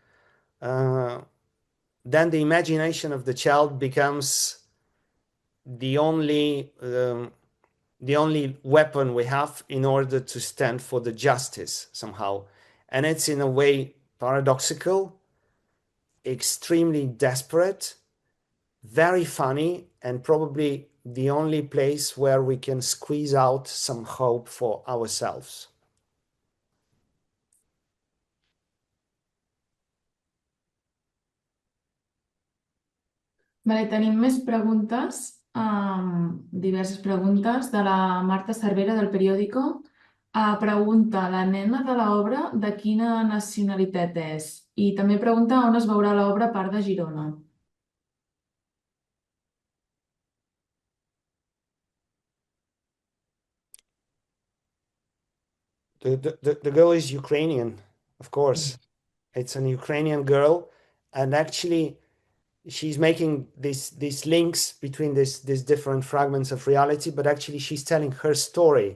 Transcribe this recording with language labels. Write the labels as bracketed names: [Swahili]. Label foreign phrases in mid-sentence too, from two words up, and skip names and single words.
[English] then the imagination of the child becomes the only weapon we have in order to stand for the justice somehow. And it's in a way paradoxical, extremely desperate, very funny, and probably the only place where we can squeeze out some hope for ourselves. [Catalan] Vale, tenim més preguntes, diverses preguntes, de la Marta Cervera del periòdico. Pregunta, la nena de l'obra de quina nacionalitat és? I també pregunta on es veurà l'obra a part de Girona. [English] The girl is Ukrainian, of course. It's an Ukrainian girl, and actually she's making these links between these different fragments of reality, but actually she's telling her story.